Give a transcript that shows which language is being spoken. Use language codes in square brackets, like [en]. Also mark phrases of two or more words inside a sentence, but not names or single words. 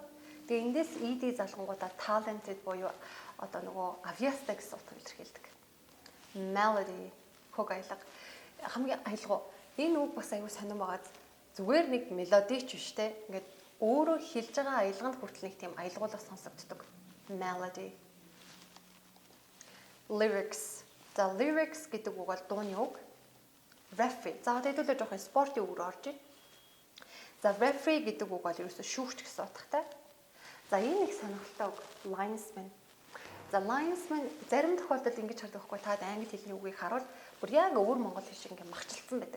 [mn] Тэгээ эндээс ed залгангуудаа talented буюу одоо нөгөө авьяастай гэсэн утгыг илэрхийлдэг. Melody хөг аялга. Хамгийн аялга. Энэ үг бас аюу сонирн байгааз зүгээр нэг мелоди ч биш те. Ингээд өөрөө хэлж байгаа аялганд хүртэл нэг тийм аялгуулаас сонсогддог. [en] Melody. Lyrics. [mn] За lyrics гэдэг үг бол дууны үг. Referee. За хэдүүлээ жоох спортын үг рүү орж ийн. За referee гэдэг үг бол ерөөсөө шүүгч гэсэн утгатай. За энэ нэг сонирхолтой үг. Linesman. За linesman зарим тохиолдолд ингэж хардаг байхгүй та англи хэлний үгийг харуул бүр яг өөр монгол хэл шиг ингэ махчилсан байдаг.